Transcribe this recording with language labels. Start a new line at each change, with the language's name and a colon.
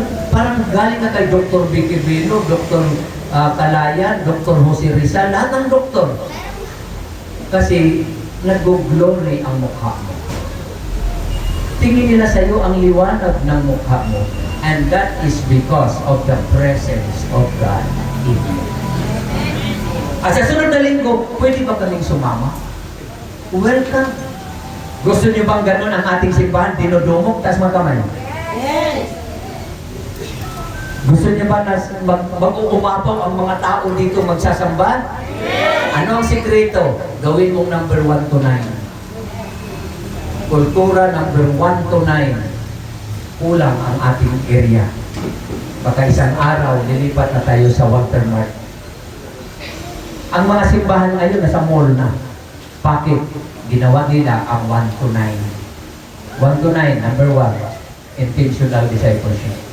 Filipino: Parang galing ka kay Dr. Vicky Bello, Dr. Kalayan, Dr. Jose Rizal, lahat ng doktor. Kasi nag-glory ang mukha mo. Tingin nila sa iyo ang liwanag ng mukha mo.
English: And that is because of the presence of God in you.
Filipino: At sa sunod na linggo, pwede ba kaming sumama? Welcome. Gusto niyo bang ganun ang ating simbahan? Dinudumog, taas mga kamay. Yes. Gusto niyo ba na mag-uumapaw ang mga tao dito magsasamba? Ano ang sikreto? Gawin mong number 1 to 9. Kultura number 1 to 9. Kulang ang ating area. Baka isang araw, lilipat na tayo sa Watermark. Ang mga simbahan ngayon nasa mall na. Bakit? Ginawa nila ang 1 to 9. 1 to 9, number 1, intentional discipleship.